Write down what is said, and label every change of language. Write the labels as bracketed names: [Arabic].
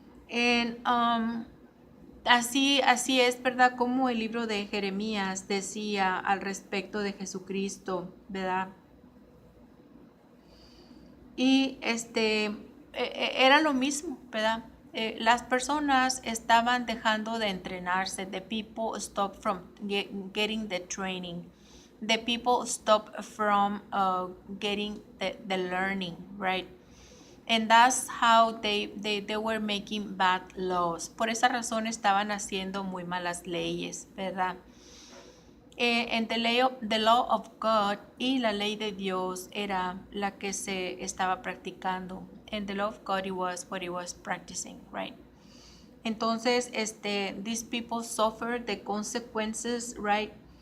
[English] And [Spanish] así es, ¿verdad?, como el libro de Jeremías decía al respecto de Jesucristo, ¿verdad? Y era lo mismo, ¿verdad? Las personas estaban dejando de entrenarse. [English] The people stopped from getting the training. The people stopped from getting the learning, right? And that's how they were making bad laws. [Spanish] Por esa razón estaban haciendo muy malas leyes, ¿verdad? [English] And the law of God, [Spanish] y la ley de Dios era la que se estaba practicando. [English] And the law of God, it was what he was practicing, right? Entonces, these people suffered the consequences, right?